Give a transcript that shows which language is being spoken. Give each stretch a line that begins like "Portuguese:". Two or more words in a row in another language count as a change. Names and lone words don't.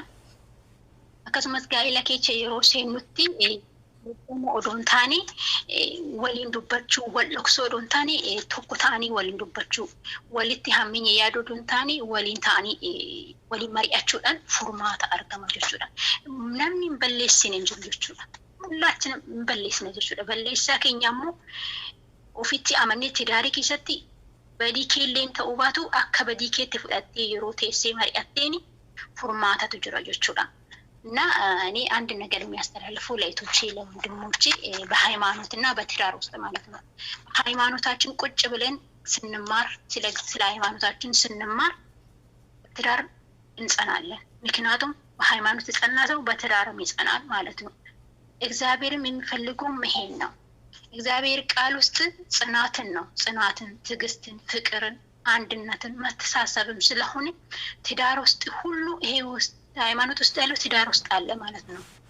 Oromo: Akkasumas gaa'ela keessa yeroo seennutti odoon taane waliin dubbachuu wal dhoksoo odoon taane tokko ta'anii waliin dubbachuu walitti hamminya yaaduu odoon taane waliin ta'anii waliin mari'achuudhaan furmaata argama jechuudha. Namni hin balleessine hin jiru jechuudha. Hullaachina hin balleessine jechuudha. Balleessaa keenya ammoo ofitti amannee tidaarii keessatti badii keelleen ta'uu baatu akka badii keetti fudhattee yeroo teessee mari'atteeni furmaatatu jira jechuudha.
Amharic: እና እኔ አንድ ነገር የሚያስተላልፈው ለእህቶቼ ለወንድሞቼ በሃይማኖትና በትዳር ውስጥ ማለት ነው። ሃይማኖታችን ቁጭ ብለን ስንማር ስለ ሃይማኖታችን ስንማር ትዳር እንጸናለን። ምክንያቱም በሃይማኖት የጸና ሰው በትዳርም ይጸናል ማለት ነው። እግዚአብሔርም የሚፈልገው ይሄን ነው። እግዚአብሔር ቃል ውስጥ ጽናትን ነው። ጽናትን፣ ትዕግስትን፣ ፍቅርን፣ አንድነትን፣ መተሳሰብም ስለሆነ ትዳር ውስጥ ሁሉ ይሄ ውስጥ ሃይማኖት ውስጥ ያለው ትዳር ውስጥ አለ ማለት ነው።